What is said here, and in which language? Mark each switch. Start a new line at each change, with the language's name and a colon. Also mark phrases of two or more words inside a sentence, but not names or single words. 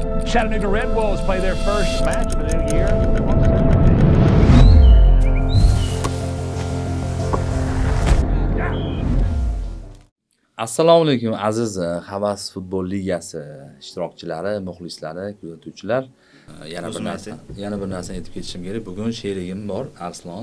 English: Chattanooga Red Wolves play their first match of the new year on
Uzbek: Assalomu alaykum aziz Havas futbol ligasi ishtirokchilari, muxlislari, kuzatuvchilar. Yana bir narsani aytib ketishim kerak. Bugun sherigim bor, Arslon.